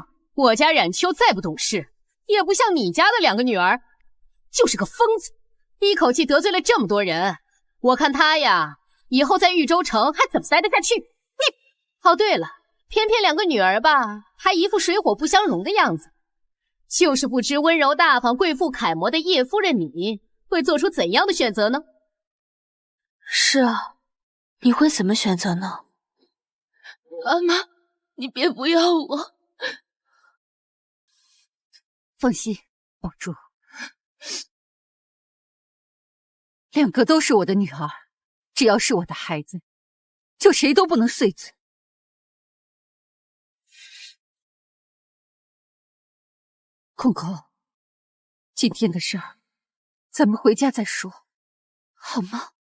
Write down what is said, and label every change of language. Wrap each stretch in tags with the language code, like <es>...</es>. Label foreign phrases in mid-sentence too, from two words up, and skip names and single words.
<zh>我家冉秋再不懂事，也不像你家的2個女兒，就是個瘋子，一口氣得罪了這麼多人。我看他呀，以後在豫州城還怎麼待得下去？哦，對了，偏偏2個女兒吧，還一副水火不相容的樣子，就是不知溫柔大方、貴婦楷模的葉夫人你會做出怎樣的選擇呢？是啊，你會怎麼選擇呢？媽媽，你別不要我。放心，寶珠，2個都是我的女兒，只要是我的孩子，就誰都不能碎嘴。空空，今天的事兒，咱們回家再說，好嗎？</zh>